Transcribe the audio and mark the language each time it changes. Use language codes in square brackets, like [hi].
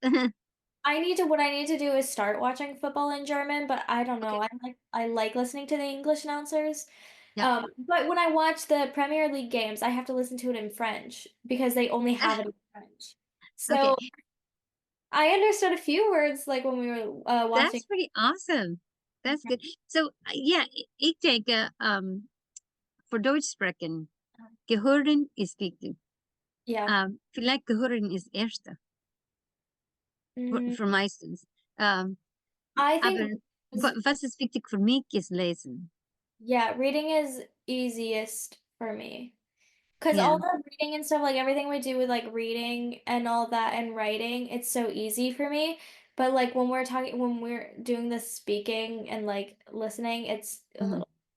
[en] what I need to do is start watching football in German, but I don't Okay. know. I like listening to the English announcers. Yep. But when I watch the Premier League games, I have to listen to it in French because they only have it in French. Okay. So I understood a few words like when we were watching. That's pretty awesome. That's good. So yeah, [de] ich denke, für Deutsch sprechen, gehören ist wichtig. [en] Yeah. [de] Vielleicht gehören ist erste Mm, für meistens. Um, [en] I think [de] Aber was ist wichtig für mich ist lesen. [en] yeah, reading is easiest for me. Because Yeah. all the reading and stuff, like everything we do with like reading and all that and writing, it's so easy for me. But like when we're doing the speaking and like listening, it's a Mhm. little,